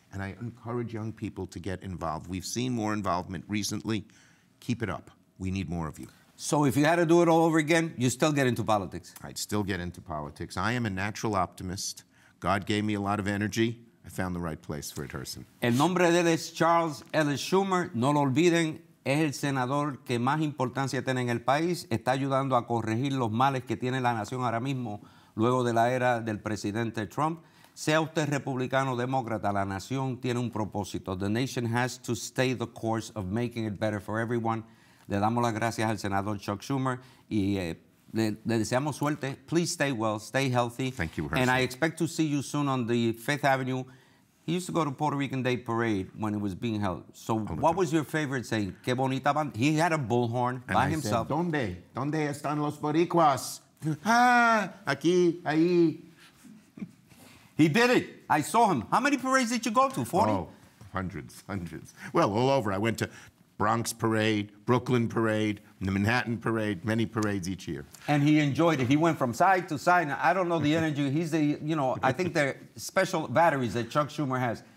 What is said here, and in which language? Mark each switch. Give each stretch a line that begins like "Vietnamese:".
English: And I encourage young people to get involved. We've seen more involvement recently. Keep it up. We need more of you. So if you had to do it all over again, you still get into politics? I'd still get into politics. I am a natural optimist. God gave me a lot of energy. I found the right place for it, Gerson.
Spanish: El nombre de él es Charles Ellis Schumer. No lo olviden, es el senador que más importancia tiene en el país. Está ayudando a corregir los males que tiene la nación ahora mismo, luego de la era del presidente Trump. Sea usted republicano o demócrata, la nación tiene un propósito.
English: The nation has to stay the course of making it better for everyone.
Spanish: Le damos las gracias al senador Chuck Schumer y le deseamos suerte.
English: Please stay well, stay healthy. Thank you, Gerson. And I expect to see you soon on the 5th Avenue. He used to go to Puerto Rican Day Parade when it was being held. So what was your favorite saying?
Spanish: Qué bonita banda.
English: He had a bullhorn by himself.
Spanish: Said, ¿Dónde están los boricuas? Aquí, ahí.
English: He did it. I saw him. How many parades did you go to? 40? Oh, hundreds. Well, all over. I went to Bronx Parade, Brooklyn Parade, the Manhattan Parade, many parades each year. And he enjoyed it. He went from side to side. I don't know the energy. He's I think they're special batteries that Chuck Schumer has.